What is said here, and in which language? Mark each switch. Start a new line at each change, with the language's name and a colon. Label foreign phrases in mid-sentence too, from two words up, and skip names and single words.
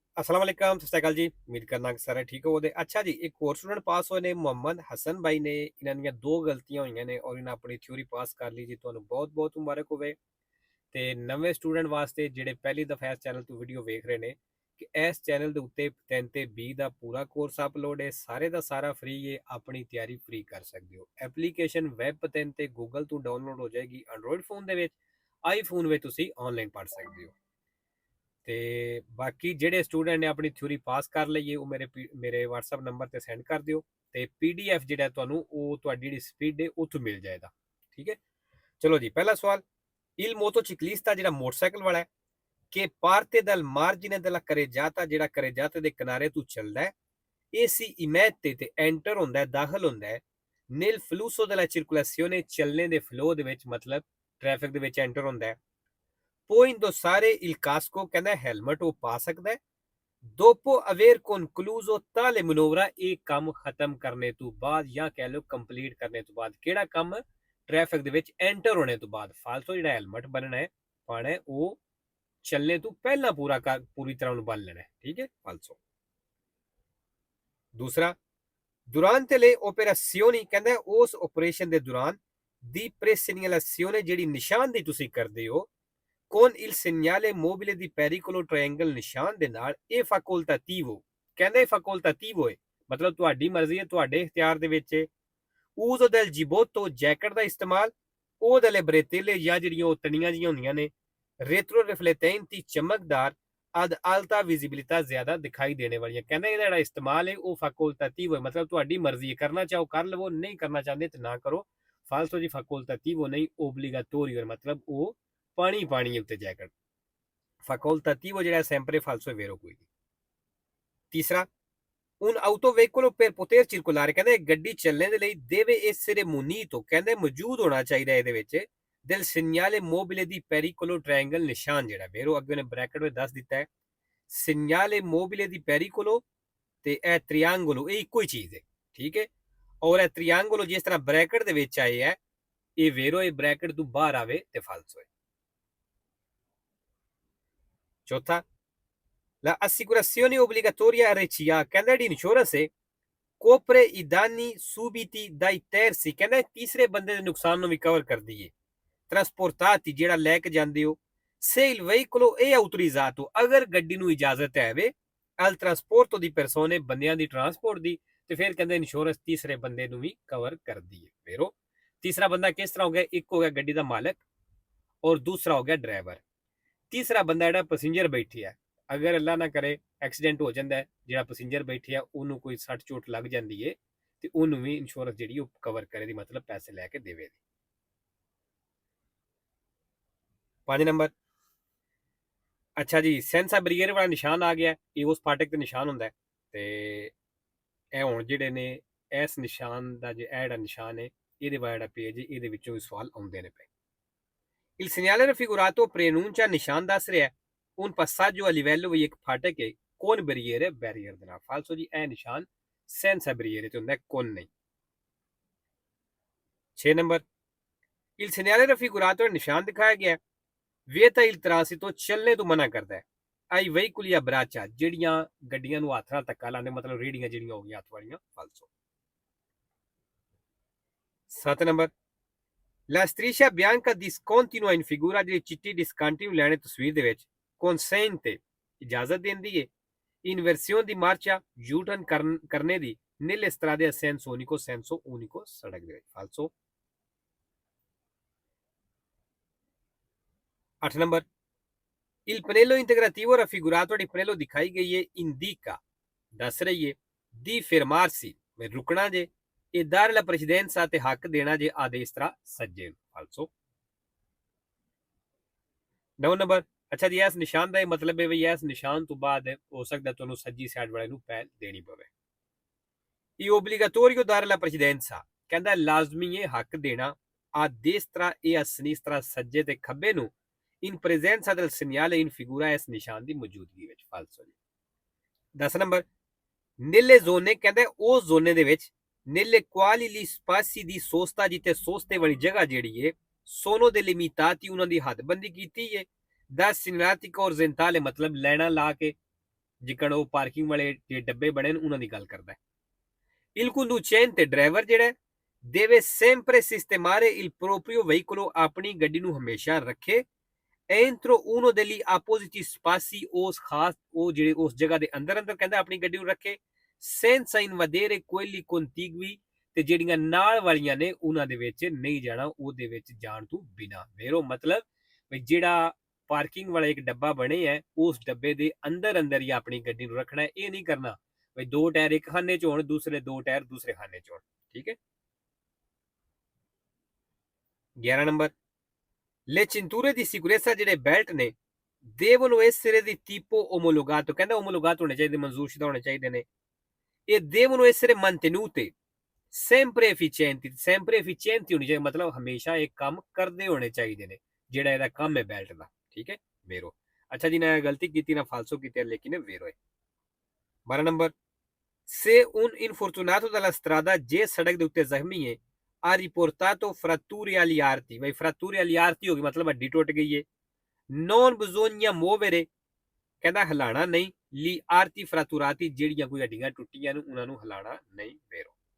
Arabic: السلام عليكم,
Punjabi: ਸਤ ਸ੍ਰੀ ਅਕਾਲ ਜੀ। ਉਮੀਦ ਕਰਨਾ ਕਿ ਸਾਰੇ ਠੀਕ ਹੋਵੋਗੇ। ਅੱਛਾ ਜੀ, ਇੱਕ ਹੋਰ ਸਟੂਡੈਂਟ ਪਾਸ ਹੋਏ ਨੇ ਮੁਹੰਮਦ ਹਸਨ ਭਾਈ ਨੇ। ਇਨ੍ਹਾਂ ਦੀਆਂ ਦੋ ਗਲਤੀਆਂ ਹੋਈਆਂ ਨੇ ਔਰ ਇਨ੍ਹਾਂ ਆਪਣੀ ਥਿਊਰੀ ਪਾਸ ਕਰ ਲਈ ਜੀ। ਤੁਹਾਨੂੰ ਬਹੁਤ ਬਹੁਤ ਮੁਬਾਰਕ ਹੋਵੇ। ਤੇ ਨਵੇਂ ਸਟੂਡੈਂਟ ਵਾਸਤੇ ਜਿਹੜੇ ਪਹਿਲੀ ਦਫਾ ਇਸ ਚੈਨਲ ਤੋਂ ਵੀਡੀਓ ਵੇਖ ਰਹੇ ਨੇ ਕਿ ਇਸ ਚੈਨਲ ਦੇ ਉੱਤੇ 3 ਤੇ 20 ਦਾ ਪੂਰਾ ਕੋਰਸ ਅਪਲੋਡ ਹੈ। ਸਾਰੇ ਦਾ ਸਾਰਾ ਫ੍ਰੀ ਹੈ। ਆਪਣੀ ਤਿਆਰੀ ਫ੍ਰੀ ਕਰ ਸਕਦੇ ਹੋ। ਐਪਲੀਕੇਸ਼ਨ ਵੈਬ 3 ਤੇ ਗੂਗਲ ਤੋਂ ਡਾਊਨਲੋਡ ਹੋ ਜਾਏਗੀ।
English: Android phone
Punjabi: ਦੇ ਵਿੱਚ, ਆਈਫੋਨ ਵਿੱਚ ਤੁਸੀਂ ਆਨਲਾਈਨ ਪੜ੍ਹ ਸਕਦੇ ਹੋ। ਤੇ ਬਾਕੀ ਜਿਹੜੇ ਸਟੂਡੈਂਟ ਨੇ ਆਪਣੀ ਥਿਊਰੀ ਪਾਸ ਕਰ ਲਈਏ ਉਹ ਮੇਰੇ WhatsApp ਨੰਬਰ ਤੇ ਸੈਂਡ ਕਰ ਦਿਓ ਤੇ PDF ਜਿਹੜਾ ਤੁਹਾਨੂੰ ਉਹ ਤੁਹਾਡੀ ਜਿਹੜੀ ਸਪੀਡ ਹੈ ਉੱਥੋਂ ਮਿਲ ਜਾਏਗਾ। ਠੀਕ ਹੈ, ਚਲੋ ਜੀ। ਪਹਿਲਾ ਸਵਾਲ,
Italian: il motociclista
Punjabi: ਜਿਹੜਾ ਮੋਟਰਸਾਈਕਲ ਵਾਲਾ ਹੈ
Italian: che parte dal margine della carreggiata,
Punjabi: ਜਿਹੜਾ carreggiata ਦੇ ਕਿਨਾਰੇ ਤੋਂ ਚੱਲਦਾ ਹੈ,
Italian: e si immette
Punjabi: ਤੇ ਐਂਟਰ ਹੁੰਦਾ ਹੈ, ਦਾਖਲ ਹੁੰਦਾ ਹੈ
Italian: nel flusso della circolazione,
Punjabi: ਚੱਲਣੇ ਦੇ ਫਲੋ ਦੇ ਵਿੱਚ, ਮਤਲਬ ਟ੍ਰੈਫਿਕ ਦੇ ਵਿੱਚ ਐਂਟਰ ਹੁੰਦਾ ਹੈ।
Italian: può indossare il casco,
Punjabi: ਕਹਿੰਦਾ ਹੈਲਮਟ ਉਹ ਪਾ ਸਕਦਾ ਹੈ।
Italian: dopo aver concluso tale manovra,
Punjabi: ਇਹ ਕੰਮ ਖਤਮ ਕਰਨੇ ਤੋਂ ਬਾਅਦ ਜਾਂ ਕਹਿ ਲਓ ਕੰਪਲੀਟ ਕਰਨੇ ਤੋਂ ਬਾਅਦ। ਕਿਹੜਾ ਕੰਮ? ਟ੍ਰੈਫਿਕ ਦੇ ਵਿੱਚ ਐਂਟਰ ਹੋਣੇ ਤੋਂ ਬਾਅਦ। ਫਾਲਤੂ ਜਿਹੜਾ ਹੈਲਮਟ ਬਣਨਾ ਹੈ ਪਾਣਾ ਹੈ ਉਹ ਚੱਲਣੇ ਤੋਂ ਪਹਿਲਾਂ ਪੂਰੀ ਤਰ੍ਹਾਂ ਨੂੰ ਬੰਨ ਲੈਣਾ ਹੈ। ਠੀਕ ਹੈ, ਫਾਲਤੂ। ਦੂਸਰਾ,
Italian: durante le operazioni,
Punjabi: ਕਹਿੰਦਾ ਉਸ ਆਪਰੇਸ਼ਨ ਦੇ ਦੌਰਾਨ ਦੀ presegnalazione, ਜਿਹੜੀ ਨਿਸ਼ਾਨਦੇਹੀ ਤੁਸੀਂ ਕਰਦੇ ਹੋ
Italian: con il segnale mobile di pericolo triangle,
Punjabi: ਨਿਸ਼ਾਨ ਦੇ ਨਾਲ। ਇਹ facoltativo, ਕਹਿੰਦਾ ਇਹ facoltativo ਹੈ, ਮਤਲਬ ਤੁਹਾਡੀ ਮਰਜ਼ੀ ਹੈ, ਤੁਹਾਡੇ ਇਖਤਿਆਰ ਦੇ ਵਿੱਚ ਹੈ।
Italian: uso del giubbotto,
Punjabi: ਜੈਕਟ ਦਾ ਇਸਤੇਮਾਲ। ਉਹ
Italian: delle bretelle,
Punjabi: ਜਾਂ ਜਿਹੜੀਆਂ ਉਹ ਤਣੀਆਂ ਜਿਹੀਆਂ ਹੁੰਦੀਆਂ ਨੇ।
Italian: retro riflettenti, ਚਮਕਦਾਰ। ad alta visibilità,
Punjabi: ਜ਼ਿਆਦਾ ਦਿਖਾਈ ਦੇਣੇ ਵਾਲੀਆਂ। ਕਹਿੰਦਾ ਇਹਦਾ ਜਿਹੜਾ ਇਸਤੇਮਾਲ ਹੈ ਉਹ facoltativo ਹੈ, ਮਤਲਬ ਤੁਹਾਡੀ ਮਰਜ਼ੀ ਹੈ। ਕਰਨਾ ਚਾਹੋ ਕਰ ਲਵੋ, ਨਹੀਂ ਕਰਨਾ ਚਾਹੁੰਦੇ ਤਾਂ ਨਾ ਕਰੋ। ਫਾਲਤੂ ਜੀ facoltativo ਨਹੀਂ, obbligatorio, ਮਤਲਬ ਉਹ ਪਾਣੀ ਉੱਤੇ ਜੈਕਟ।
Italian: facoltativo ਜਿਹੜਾ sempre falso è vero
Punjabi: ਕੋਈ ਨਹੀਂ। ਤੀਸਰਾ,
Italian: un autoveicolo per poter circolare,
Punjabi: ਕਹਿੰਦੇ ਗੱਡੀ ਚੱਲਣ ਦੇ ਲਈ
Italian: deve essere munito,
Punjabi: ਕਹਿੰਦੇ ਮੌਜੂਦ ਹੋਣਾ ਚਾਹੀਦਾ ਇਹਦੇ ਵਿੱਚ
Italian: del segnale mobile di pericolo triangle,
Punjabi: ਨਿਸ਼ਾਨ ਜਿਹੜਾ ਵੇਰੋ ਅੱਗੇ ਨੇ ਬ੍ਰੈਕਟ ਵਿੱਚ ਦੱਸ ਦਿੱਤਾ ਹੈ।
Italian: segnale mobile di pericolo
Punjabi: ਤੇ ਇਹ triangolo, ਇਹ ਇੱਕੋ ਹੀ ਚੀਜ਼ ਹੈ। ਠੀਕ ਹੈ, ਔਰ ਇਹ triangolo ਜਿਸ ਤਰ੍ਹਾਂ ਬ੍ਰੈਕਟ ਦੇ ਵਿੱਚ ਆਏ ਹੈ, ਇਹ ਵੇਰੋ ਇਹ ਬ੍ਰੈਕਟ ਤੋਂ ਬਾਹਰ ਆਵੇ ਤੇ ਫਾਲਸੋ ਹੈ। ਚੌਥਾ,
Italian: la assicurazione obbligatoria RCA,
Punjabi: ਕਹਿੰਦਾ ਜਿਹੜੀ ਇੰਸ਼ੋਰੈਂਸ ਹੈ
Italian: copre i danni subiti dai terzi,
Punjabi: ਕਹਿੰਦਾ ਤੀਸਰੇ ਬੰਦੇ ਦੇ ਨੁਕਸਾਨ ਨੂੰ ਵੀ ਕਵਰ ਕਰਦੀ ਹੈ।
Italian: trasportati,
Punjabi: ਜਿਹੜਾ ਲੈ ਕੇ ਜਾਂਦੇ ਹੋ।
Italian: se il veicolo è autorizzato,
Punjabi: ਅਗਰ ਗੱਡੀ ਨੂੰ ਇਜਾਜ਼ਤ ਹੈ ਵੇ
Italian: al trasporto di persone,
Punjabi: ਬੰਦਿਆਂ ਦੀ ਟਰਾਂਸਪੋਰਟ ਦੀ, ਤੇ ਫਿਰ ਕਹਿੰਦੇ ਇੰਸ਼ੋਰੈਂਸ ਤੀਸਰੇ ਬੰਦੇ ਨੂੰ ਵੀ ਕਵਰ ਕਰਦੀ ਹੈ। ਵੇਰੋ ਤੀਸਰਾ ਬੰਦਾ ਕਿਸ ਤਰ੍ਹਾਂ ਹੋ ਗਿਆ? ਇੱਕ ਹੋ ਗਿਆ ਗੱਡੀ ਦਾ ਮਾਲਕ ਔਰ ਦੂਸਰਾ ਹੋ ਗਿਆ ਡਰਾਈਵਰ। ਤੀਸਰਾ ਬੰਦਾ ਜਿਹੜਾ ਪੈਸੇਂਜਰ ਬੈਠੀ ਹੈ, ਅਗਰ ਅੱਲਾ ਨਾ ਕਰੇ ਐਕਸੀਡੈਂਟ ਹੋ ਜਾਂਦਾ ਹੈ, ਜਿਹੜਾ ਪੈਸੇਂਜਰ ਬੈਠੀ ਆ ਉਹਨੂੰ ਕੋਈ ਸੱਟ ਚੋਟ ਲੱਗ ਜਾਂਦੀ ਹੈ ਤੇ ਉਹਨੂੰ ਵੀ ਇੰਸ਼ੋਰੈਂਸ ਜਿਹੜੀ ਉਹ ਕਵਰ ਕਰੇ ਦੀ, ਮਤਲਬ ਪੈਸੇ ਲੈ ਕੇ ਦੇਵੇ ਦੀ। 5 ਨੰਬਰ, ਅੱਛਾ ਜੀ,
Italian: senza barriere
Punjabi: ਵਾਲਾ ਨਿਸ਼ਾਨ ਆ ਗਿਆ। ਇਹ ਉਸ ਫਾਟਕ ਤੇ ਨਿਸ਼ਾਨ ਹੁੰਦਾ ਹੈ ਤੇ ਇਹ ਹੁਣ ਜਿਹੜੇ ਨੇ ਇਸ ਨਿਸ਼ਾਨ ਦਾ ਜਿਹੜਾ ਨਿਸ਼ਾਨ ਹੈ ਇਹਦੇ ਬਾਰੇ ਜਿਹੜਾ ਪੇਜ ਹੈ ਇਹਦੇ ਵਿੱਚੋਂ ਵੀ ਸਵਾਲ ਆਉਂਦੇ ਨੇ ਪਏ।
Italian: il segnale raffigurato preannuncia,
Punjabi: ਨਿਸ਼ਾਨ ਦੱਸ ਰਿਹਾ
Italian: un passaggio a livello,
Punjabi: ਵੀ ਇੱਕ ਫਾਟਕ ਹੈ
Italian: con barriere,
Punjabi: ਬੈਰੀਅਰ ਦੇ ਨਾਲ। ਫਾਲਸੋ ਜੀ, ਇਹ ਨਿਸ਼ਾਨ
Italian: senza barriere
Punjabi: ਤੇ ਹੁੰਦਾ, con ਨਹੀਂ। 6 ਨੰਬਰ,
Italian: il segnale raffigurato,
Punjabi: ਨਿਸ਼ਾਨ ਦਿਖਾਇਆ ਗਿਆ
Italian: vieta il transito,
Punjabi: ਚੱਲਣੇ ਤੋਂ ਮਨਾ ਕਰਦਾ ਹੈ।
Italian: ai veicoli a braccia,
Punjabi: ਜਿਹੜੀਆਂ ਗੱਡੀਆਂ ਨੂੰ ਹੱਥ ਨਾਲ ਧੱਕਾ ਲਾਉਂਦੇ, ਮਤਲਬ ਰੇੜੀਆਂ ਜਿਹੜੀਆਂ ਹੋ ਗਈਆਂ ਹੱਥ ਵਾਲੀਆਂ। ਫਾਲਸੋ। 7 ਨੰਬਰ,
Italian: la striscia bianca discontinua in figura,
Punjabi: ਜਿਹੜੀ ਚਿੱਟੀ discontinue ਲੈਣੇ ਤਸਵੀਰ ਦੇ ਵਿੱਚ consente, ਇਜਾਜ਼ਤ ਦਿੰਦੀ ਹੈ
Italian: inversione di marcia, U-turn
Punjabi: ਕਰਨੇ ਦੀ
Italian: nelle strade a senso unico,
Punjabi: ਸੜਕ ਦੇ ਵਿੱਚ। ਫਾਲਸੋ। 8 ਨੰਬਰ,
Italian: il pannello integrativo raffigurato,
Punjabi: ਜਿਹੜੀ ਪਨੇਲੋ ਦਿਖਾਈ ਗਈ ਹੈ indica, ਦੱਸ ਰਹੀ ਹੈ
Italian: di fermarsi,
Punjabi: ਰੁਕਣਾ ਜੇ,
Italian: e dare la precedenza,
Punjabi: ਤੇ ਹੱਕ ਦੇਣਾ ਜੇ ਆਦੇਸ਼ ਤਰ੍ਹਾਂ ਸੱਜੇ ਨੂੰ। ਫਾਲਸੋ। 9 ਨੰਬਰ, ਅੱਛਾ ਜੀ, ਇਸ ਨਿਸ਼ਾਨ ਦਾ ਇਹ ਮਤਲਬ ਹੈ ਵੀ ਇਸ ਨਿਸ਼ਾਨ ਤੋਂ ਬਾਅਦ ਹੋ ਸਕਦਾ ਤੁਹਾਨੂੰ ਸੱਜੀ ਸਾਈਡ ਵਾਲੇ ਨੂੰ ਪਹਿਲ ਦੇਣੀ ਪਵੇ।
Italian: ਇਹ obbligatorio dare la precedenza,
Punjabi: ਕਹਿੰਦਾ ਲਾਜ਼ਮੀ ਹੈ ਹੱਕ ਦੇਣਾ
Italian: a destra e a sinistra,
Punjabi: ਸੱਜੇ ਤੇ ਖੱਬੇ ਨੂੰ
Italian: in presenza del segnale in figura,
Punjabi: ਇਸ ਨਿਸ਼ਾਨ ਦੀ ਮੌਜੂਦਗੀ ਵਿੱਚ। ਫਾਲਸੋ ਜੀ। 10 ਨੰਬਰ,
Italian: nelle zone,
Punjabi: ਕਹਿੰਦਾ ਉਸ ਜ਼ੋਨੇ ਦੇ ਵਿੱਚ
Italian: nelle quali gli spazi di sosta,
Punjabi: ਜਿੱਥੇ ਸੋਸਤੇ ਵਾਲੀ ਜਗ੍ਹਾ ਜਿਹੜੀ ਹੈ
Italian: sono delimitati,
Punjabi: ਉਹਨਾਂ ਦੀ ਹੱਦਬੰਦੀ ਕੀਤੀ ਹੈ
Italian: da segnaletica orizzontale,
Punjabi: ਮਤਲਬ ਲੈਣਾ ਲਾ ਕੇ ਜਿਕਣ ਉਹ ਪਾਰਕਿੰਗ ਵਾਲੇ ਜੇ ਡੱਬੇ ਬਣੇ ਨੇ ਉਹਨਾਂ ਦੀ ਗੱਲ ਕਰਦਾ ਹੈ।
Italian: Il conducente
Punjabi: ਡਰਾਈਵਰ ਜਿਹੜਾ
Italian: deve sempre sistemare il proprio veicolo
Punjabi: ਆਪਣੀ ਗੱਡੀ ਨੂੰ ਹਮੇਸ਼ਾ ਰੱਖੇ
Italian: entro uno degli appositi spazi
Punjabi: ਉਸ ਖਾਸ ਉਹ ਜਿਹੜੇ ਉਸ ਜਗ੍ਹਾ ਦੇ ਅੰਦਰ ਕਹਿੰਦਾ ਆਪਣੀ ਗੱਡੀ ਨੂੰ ਰੱਖੇ
Italian: senza invadere quelli contigui
Punjabi: ਤੇ ਜਿਹੜੀਆਂ ਨਾਲ ਵਾਲੀਆਂ ਨੇ ਉਹਨਾਂ ਦੇ ਵਿੱਚ ਨਹੀਂ ਜਾਣਾ ਉਹਦੇ ਵਿੱਚ ਜਾਣ ਤੋਂ ਬਿਨਾ ਮੇਰੋ ਮਤਲਬ ਵੀ ਜਿਹੜਾ ਪਾਰਕਿੰਗ ਵਾਲਾ ਇੱਕ ਡੱਬਾ ਬਣੇ ਹੈ ਉਸ ਡੱਬੇ ਦੇ ਅੰਦਰ ਹੀ ਆਪਣੀ ਗੱਡੀ ਨੂੰ ਰੱਖਣਾ ਇਹ ਨਹੀਂ ਕਰਨਾ ਵੀ ਦੋ ਟਾਇਰ ਇੱਕ ਖਾਨੇ ਚ ਹੋਣ ਦੂਸਰੇ ਦੋ ਟਾਇਰ ਦੂਸਰੇ ਖਾਨੇ ਚ ਹੋਣ ਠੀਕ ਹੈ। 11 ਨੰਬਰ
Italian: Le cinture di sicurezza
Punjabi: ਜਿਹੜੇ ਬੈਲਟ ਨੇ
Italian: devono essere di tipo omologato
Punjabi: ਕਹਿੰਦਾ omologato ਹੋਣੇ ਚਾਹੀਦੇ ਮਨਜ਼ੂਰਸ਼ੁਦਾ ਹੋਣੇ ਚਾਹੀਦੇ ਨੇ
Italian: e devono essere mantenute sempre efficienti
Punjabi: ਹੋਣੀ ਚਾਹੀਦੀ ਮਤਲਬ ਹਮੇਸ਼ਾ ਇੱਕ ਕੰਮ ਕਰਦੇ ਹੋਣੇ ਚਾਹੀਦੇ ਨੇ ਜਿਹੜਾ ਇਹਦਾ ਕੰਮ ਹੈ ਬੈਲਟ ਦਾ ਠੀਕ ਹੈ vero। ਅੱਛਾ ਜੀ ਨਾ ਗਲਤੀ ਕੀਤੀ ਨਾ ਫਾਲਸੋ ਕੀਤੀ ਲੇਕਿਨ vero ਹੈ। 12 ਨੰਬਰ
Italian: se un infortunato dalla strada
Punjabi: ਜੇ ਸੜਕ ਦੇ ਉੱਤੇ ਜ਼ਖਮੀ ਹੈ
Italian: ha riportato fratture agli arti
Punjabi: भाई
Italian: fratture agli arti
Punjabi: ਹੋ ਗਈ ਮਤਲਬ ਹੱਡੀ ਟੁੱਟ ਗਈ ਹੈ
Italian: non bisogna muovere
Punjabi: ਕਹਿੰਦਾ ਹਿਲਾਣਾ ਨਹੀਂ
Italian: li arti fratturati
Punjabi: ਜਿਹੜੀਆਂ ਕੋਈ ਹੱਡੀਆਂ ਟੁੱਟੀਆਂ ਨੇ ਉਹਨਾਂ ਨੂੰ ਹਿਲਾਣਾ ਨਹੀਂ vero।